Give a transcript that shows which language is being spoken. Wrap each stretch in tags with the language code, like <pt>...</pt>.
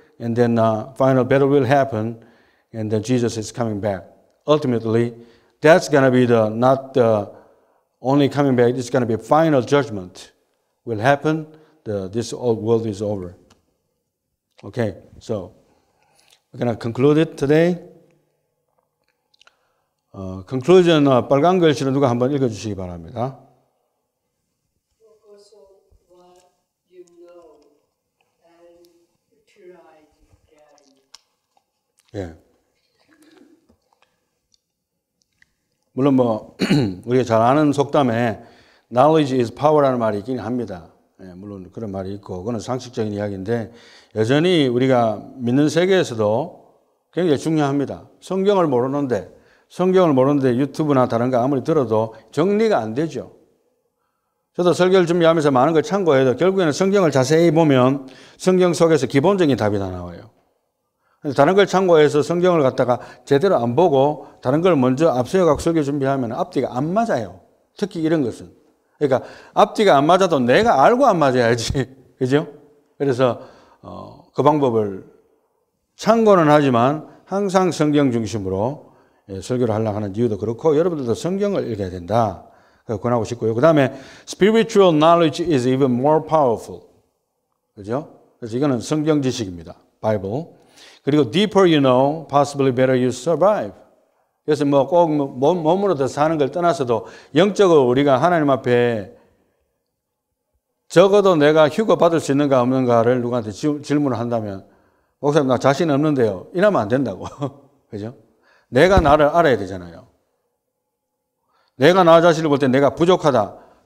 <en>And then final battle will happen. And then Jesus is coming back. Ultimately, that's going to be not the only coming back. It's going to be a final judgment will happen. This old world is over. Okay, so we're going to conclude it today.</en> <ko>Conclusion, 빨간 글씨로 누가 한번 읽어주시기 바랍니다.</ko> <en>Focus on what you know and try to get it.</en> <ko>예. 물론 우리가 잘 아는 속담에</ko> <en>knowledge is power</en> <ko>라는 말이 있긴 합니다. 예, 물론 그런 말이 있고 그건 상식적인 이야기인데 여전히 우리가 믿는 세계에서도 굉장히 중요합니다. 성경을 모르는데 유튜브나 다른 거 아무리 들어도 정리가 안 되죠. 저도 설교를 준비하면서 많은 걸 참고해도 결국에는 성경을 자세히 보면 성경 속에서 기본적인 답이 다 나와요. 다른 걸 참고해서 성경을 갖다가 제대로 안 보고 다른 걸 먼저 앞서가고 설교 준비하면 앞뒤가 안 맞아요. 특히 이런 것은. 그러니까 앞뒤가 안 맞아도 내가 알고 안 맞아야지. 그죠? 그래서 그 방법을 참고는 하지만 항상 성경 중심으로 설교를 하려고 하는 이유도 그렇고 여러분들도 성경을 읽어야 된다. 권하고 싶고요. 그 다음에</ko> <en>spiritual knowledge is even more powerful.</en> <ko>그죠? 그래서 이거는 성경 지식입니다.</ko> <en>Bible.</en> <ko>그리고</ko> <en>deeper you know, possibly better you survive.</en> <ko>그래서 뭐 꼭 몸으로 더 사는 걸 떠나서도 영적으로 우리가 하나님 앞에 적어도 내가 휴가 받을 수 있는가 없는가를 누구한테 질문을 한다면 목사님 나 자신 없는데요. 이러면 안 된다고. 그죠? 내가 나를 알아야 되잖아요. 내가 나 자신을 볼 때 내가 부족하다.</ko>